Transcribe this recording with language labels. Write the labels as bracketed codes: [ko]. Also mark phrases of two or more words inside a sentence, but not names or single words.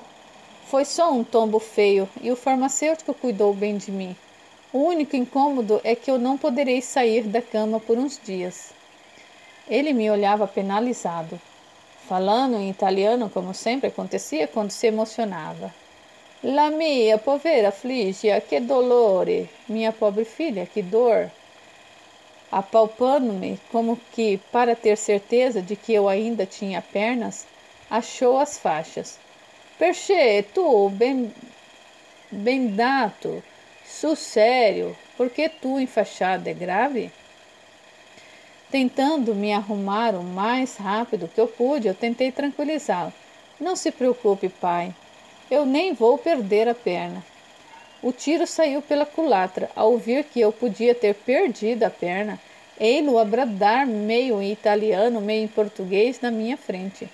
[pt] Foi só um tombo feio e o farmacêutico cuidou bem de mim. O único incômodo é que eu não poderei sair da cama por uns dias. Ele me olhava penalizado, falando em italiano como sempre acontecia quando se emocionava. [it] La mia povera figlia, que dolore! [pt] Minha pobre filha, que dor! Apalpando-me como que para ter certeza de que eu ainda tinha pernas, achou as faixas. [it] Perché, tu, bendato, su sério, [pt] porque tu enfaixada é grave? Tentando me arrumar o mais rápido que eu pude, eu tentei tranquilizá-lo. Não se preocupe, pai, eu nem vou perder a perna. O tiro saiu pela culatra. Ao ouvir que eu podia ter perdido a perna, ei-lo a bradar meio em italiano, meio em português na minha frente.